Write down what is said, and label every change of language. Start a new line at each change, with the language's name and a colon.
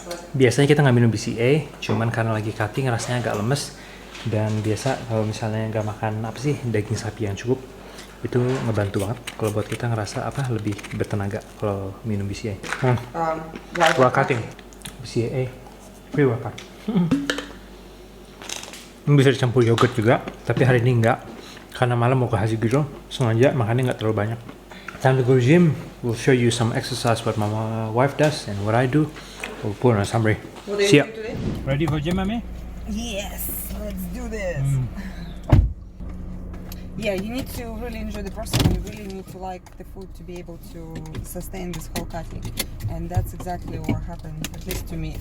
Indonesian: Biasanya kita nggak minum BCA, cuman karena lagi cutting rasanya agak lemes. Dan biasa kalau misalnya nggak makan daging sapi yang cukup, itu ngebantu banget kalau buat kita ngerasa lebih bertenaga kalau minum BCA.
English: While cutting BCA pre-workout.
Indonesian: Bisa dicampur yogurt juga, tapi hari ini enggak karena malam mau ke Haji Grill, sengaja makannya nggak terlalu banyak.
English: Time to go to gym. We'll show you some exercise what my wife does and what I do. We'll put on a summary. See ya. Ready for gym, Mami? Yes, let's do this. Yeah, you need to really enjoy the process. You really need to like the food to be able to sustain this whole cutting, and that's exactly what happened, at least to me.